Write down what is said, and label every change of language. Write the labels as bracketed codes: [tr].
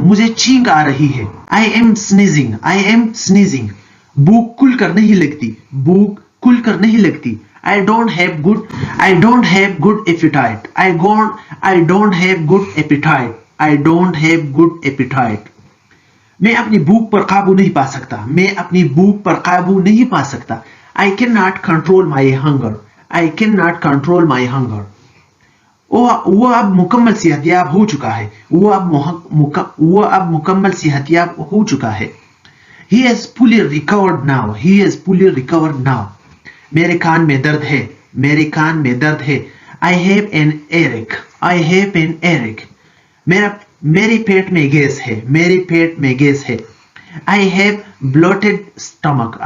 [hi] मुझे छींक आ रही है. [en] I am sneezing. I am sneezing. [hi] भूख खुल कर नहीं लगती. भूख खुल कर नहीं लगती. [en] I don't have good appetite. I don't have good appetite. I don't have good appetite. [hi] मैं अपनी भूख पर काबू नहीं पा सकता. मैं अपनी भूख पर काबू नहीं पा सकता. [en] I cannot control my hunger. I cannot control my hunger. [hi] वो अब मुकम्मल सेहतयाब हो चुका है. वो अब मुकम्मल सेहतयाब हो चुका है. [en] He is fully recovered now. He is fully recovered now. [hi] मेरे कान में दर्द है. मेरे कान में दर्द है. [en] I have an earache. I have an earache. [hi] मेरे पेट में गैस है. मेरे पेट में गैस है. [en] I have bloated stomach.